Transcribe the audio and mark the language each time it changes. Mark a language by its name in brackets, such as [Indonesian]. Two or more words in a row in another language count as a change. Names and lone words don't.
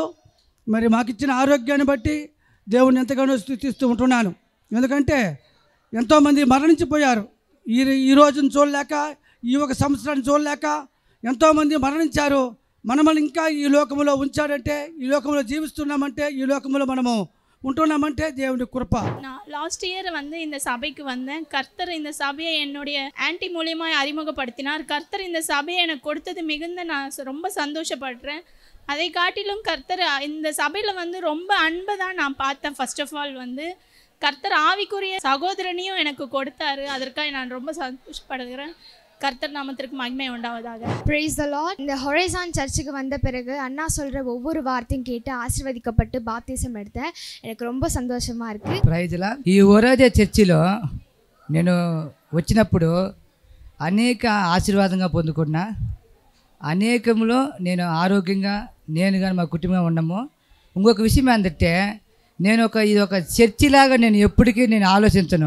[Telugu] మరి మాకు ఇచ్చిన ఆరోగ్యాన్ని బట్టి దేవుడిని ఎంతగానో స్తుతిస్తూ ఉంటున్నాను. ఎందుకంటే ఎంతోమంది మరణించిపోయారు. ఈ రోజును చూడలేక, ఈ ఒక సంవత్సరాన్ని చూడలేక ఎంతోమంది మరణించారు. మనల్ని ఇంకా ఈ లోకంలో ఉంచాడంటే, ఈ లోకంలో జీవిస్తున్నామంటే, ఈ లోకంలో మనము ఉంటున్నామంటే దేవుడి కృప. [Tamil] நான் லாஸ்ட் இயர் இந்த சபைக்கு வந்தேன். கர்த்தர் இந்த சபையை என்னுடைய ஆன்டி மூலியமாக அறிமுகப்படுத்தினார். கர்த்தர் இந்த சபையை எனக்கு கொடுத்தது மிகுந்த நான் ரொம்ப சந்தோஷப்படுறேன். அதை காட்டிலும் கர்த்தர் இந்த சபையில் ரொம்ப அன்பை தான் நான் பார்த்தேன். [English] first of all [Tamil] கர்த்தர் ஆவிக்குரிய சகோதரனையும் எனக்கு கொடுத்தாரு. அதற்காக நான் ரொம்ப சந்தோஷப்படுகிறேன். கர்த்தர் நாமத்திற்கு மகிமை உண்டாவதாக. [English] Praise the Lord. [Tamil] இந்த ஹொரைசான் சர்ச்சுக்கு வந்த பிறகு அண்ணா சொல்கிற ஒவ்வொரு வார்த்தையும் கேட்டு ஆசீர்வதிக்கப்பட்டு பாப்திசம் எடுத்தேன். எனக்கு ரொம்ப சந்தோஷமாக இருக்குது. [Telugu] ప్రైజ్లా. ఈ ఒరేజే చర్చిలో నేను వచ్చినప్పుడు అనేక ఆశీర్వాదంగా పొందుకున్నా. అనేకంలో నేను ఆరోగ్యంగా నేను కానీ మా కుటుంబం ఉన్నాము. ఇంకొక విషయం ఏంటంటే ఇది ఒక చర్చిలాగా నేను ఎప్పటికీ నేను ఆలోచించను.